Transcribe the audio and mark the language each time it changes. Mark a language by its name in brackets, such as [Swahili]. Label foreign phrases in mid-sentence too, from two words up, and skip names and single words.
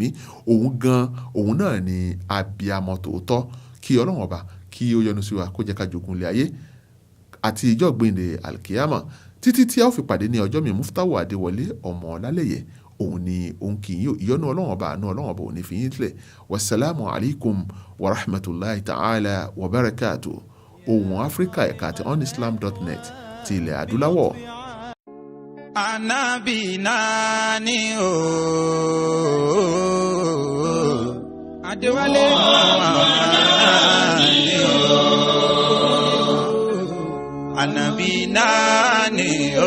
[Yoruba] Òun náà ni abiyamọ tòótọ́. Kí Ọlọ́run ọba kí ó yọ́nú sí wa, kó jẹ́ ká jogún ilé ayé àti ìjọ́ gbéǹde alkiyama títí tí a ó fi pàdé ní ọjọ́ mi. Muftahu Adéwọlé ọmọ Ọlálẹ́yẹ òun ni òun kì í ìyọ́nú Ọlọ́run ọba, àánú Ọlọ́run ọba òun ní fi yín sílẹ̀. [Arabic] والسلام عليكم ورحمة الله تعالى وبركاته. [Yoruba] Ohùn Áfíríkà ẹ̀ka àti onislam.net ti ilẹ̀ adúláwọ̀. Ànábì náà ni o. Adéwálé náà ni o. Ànábì náà ni o.